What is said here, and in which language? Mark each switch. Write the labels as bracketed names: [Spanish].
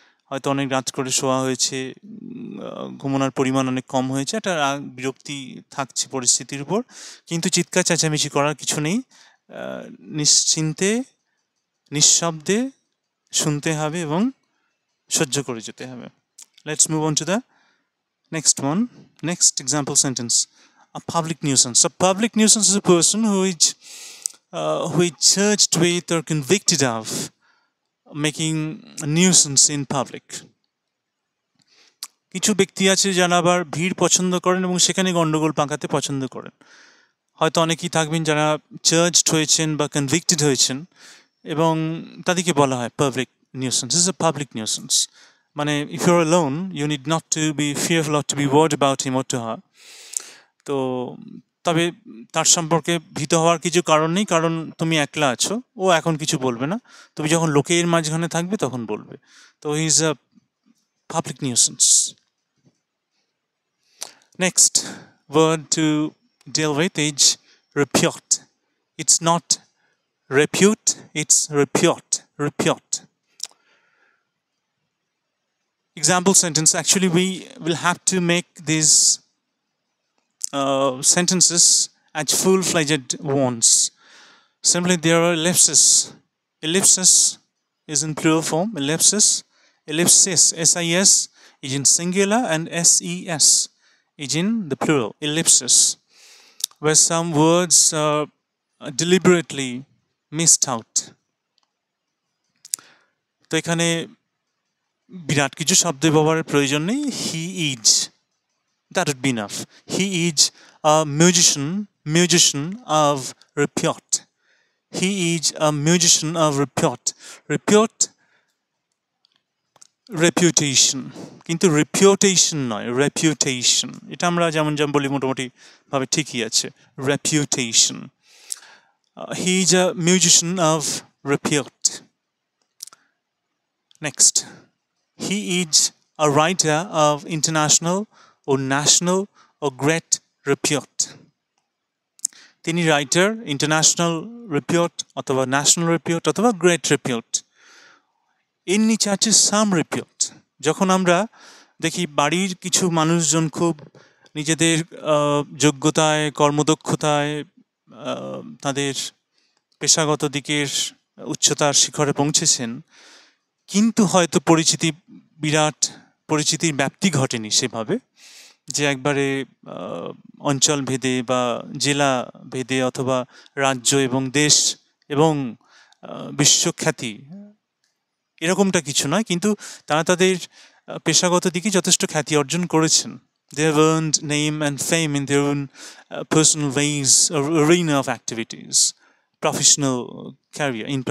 [Bangla] হয়তো অনেক রাত করে শোয়া হয়েছে, ঘুমানোর পরিমাণ অনেক কম হয়েছে, একটা বিরক্তি থাকছে পরিস্থিতির উপর, কিন্তু চিৎকার চেঁচামেচি করার কিছু নেই। নিশ্চিন্তে নিঃশব্দে শুনতে হবে এবং সহ্য করে যেতে হবে। [English] Let's move on to the next one, next example sentence. A public nuisance. A public nuisance is a person who is charged with or convicted of making a nuisance in public. [Bangla] কিছু ব্যক্তি আছে যারা আবার ভিড় পছন্দ করেন এবং সেখানে গন্ডগোল পাকাতে পছন্দ করেন। হয়তো অনেকেই থাকবেন যারা চার্জড হয়েছেন বা কনভিক্টেড হয়েছেন, এবং তাদেরকে বলা হয় public nuisance. [English] Is a public nuisance, মানে if you are alone you need not to be fearful or to be worried about him or to her. [Bangla] তো তবে তার সম্পর্কে ভীত হওয়ার কিছু কারণ নেই, কারণ তুমি একলা আছো, ও এখন কিছু বলবে না, তুমি যখন লোকের মাঝখানে থাকবে তখন বলবে। [English] তো he is a public nuisance. Next word to deal with is repute. It's not repute, it's repute. Repute. Example sentence. Actually, we will have to make these sentences as full-fledged ones. Simply, there are ellipses. Ellipsis is in plural form. Ellipsis, ellipsis, S-I-S is in singular, and S-E-S is in the plural. Ellipsis, where some words are deliberately missed out. [Bangla] তো এখানে বিরাট কিছু শব্দ ব্যবহারের প্রয়োজন নেই। [English] He is, that would be enough. He is a musician of repute. He is a musician of repute. [Bangla] Repute, reputation, কিন্তু reputation নয়, reputation, এটা আমরা যেমন বলি মোটামুটি ভাবে ঠিকই আছে, reputation. [English] He is a musician of repute. Next, he is a writer of international or national or great repute. [Bangla] তিনি রাইটার, ইন্টারন্যাশনাল রিপিউট অথবা ন্যাশনাল রিপিউট অথবা গ্রেট রিপিউট। এর নিচে আছে সাম রিপিউট। যখন আমরা দেখি বাড়ির কিছু মানুষজন খুব নিজেদের যোগ্যতায়, কর্মদক্ষতায়, তাদের পেশাগত দিকের উচ্চতার শিখরে পৌঁছেছেন, কিন্তু হয়তো বিরাট পরিচিতির ব্যাপ্তি ঘটেনি সেভাবে, যে একবারে অঞ্চল ভেদে বা জেলা ভেদে অথবা রাজ্য এবং দেশ এবং বিশ্বখ্যাতি এরকমটা কিছু নয়, কিন্তু তারা তাদের পেশাগত দিকে যথেষ্ট খ্যাতি অর্জন করেছেন। [English] They have earned name and fame in their own personal ways or arena of activities, professional career.